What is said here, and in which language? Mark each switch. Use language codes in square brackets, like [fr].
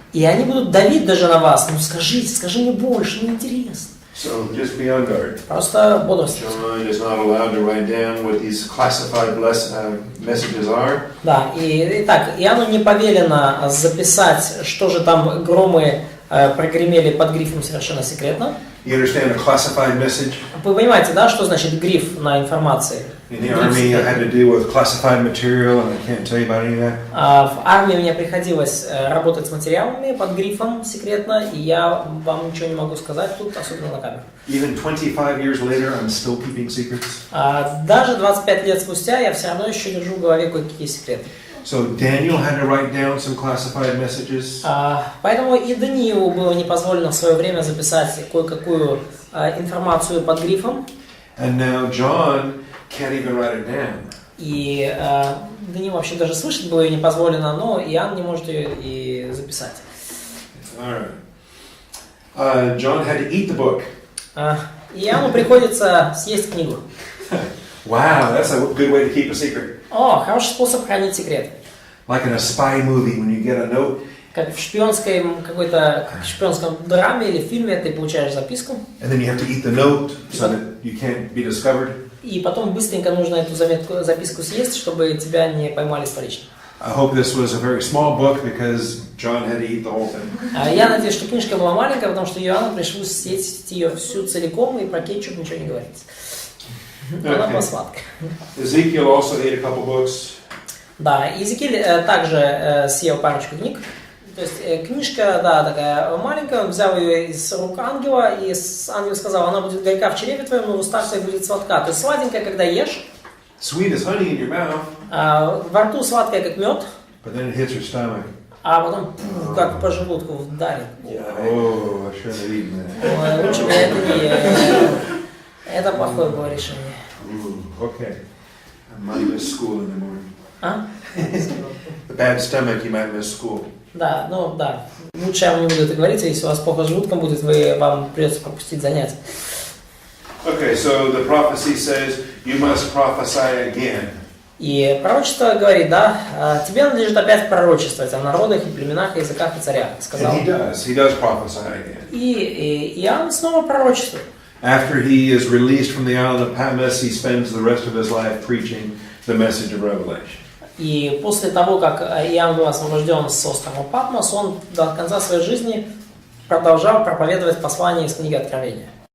[ru] И они будут давить даже на вас. Ну скажи мне больше, мне интересно. [en] So just be on guard. [ru] Просто бодрствуйте. [en] John is not allowed to write down what these classified messages are. [ru] Да, итак, Иоанну не повелено записать, что же там громы прогремели под грифом совершенно секретно. [en] You understand a classified message? [ru] Вы понимаете, да, что значит гриф на информации? [en] In the army, I had to deal with classified material, and I can't tell you about any of that. [ru] В армии мне приходилось работать с материалами под грифом секретно, и я вам ничего не могу сказать тут, особенно на камеру. [en] Even 25 years later, I'm still keeping secrets. [ru] Даже 25 лет спустя я все равно еще держу в голове кое-какие секреты. [en] So Daniel had to write down some classified messages. [ru] Поэтому и Даниилу было не позволено в свое время записать кое-какую информацию под грифом. [en] And now John can't even write it down. [ru] И Даниилу вообще даже слышать было ее не позволено, но Иоанн не может ее и записать. [en] All right. John had to eat the book. [ru] Иоанну приходится съесть книгу. [en] Wow, that's a good way to keep a secret. [ru] О, хороший способ хранить секрет. [en] Like in a spy movie, when you get a note. [ru] Как в шпионском драме или фильме ты получаешь записку. [en] And then you have to eat the note so that you can't be discovered. [ru] И потом быстренько нужно эту записку съесть, чтобы тебя не поймали с поличным. [en] I hope this was a very small book because John had to eat the whole thing. [ru] Я надеюсь, что книжка была маленькая, потому что Иоанну пришлось съесть ее всю целиком, и про кетчуп ничего не говорится. Она была сладкая. [en] Ezekiel also ate a couple books. [ru] Да, Иезекииль также съел парочку книг. То есть книжка, да, такая маленькая, он взял ее из рук ангела, и ангел сказал, она будет горька в чреве твоем, но в устах твоих будет сладка. То есть сладенькая, когда ешь, [en] Sweet as honey in your mouth, [ru] во рту сладкая, как мед, [en] but then it hits your stomach. [ru] а потом как по желудку вдарит. [en] Oh, I shouldn't have eaten that. [ru] Ой, лучше бы это не ел. Это плохое было решение. [en] Ooh, okay. I might miss school in the morning. А? The bad stomach, you might miss school. [ru] Да, ну да. Лучше я вам не буду это говорить, а если у вас плохо с желудком будет, вам придется пропустить занятия. [en] Okay, so the prophecy says you must prophesy again. [ru] И пророчество говорит, да, тебе надлежит опять пророчествовать о народах и племенах, и языках и царях, сказал. [en] And he does prophesy again. [ru] И Иоанн снова пророчествует. [en] After he is released from the island of Patmos, he spends the rest of his life preaching the message of Revelation. [ru] И после того, как Иоанн был освобожден с острова Патмос, он до конца своей жизни продолжал проповедовать послание из книги Откровения.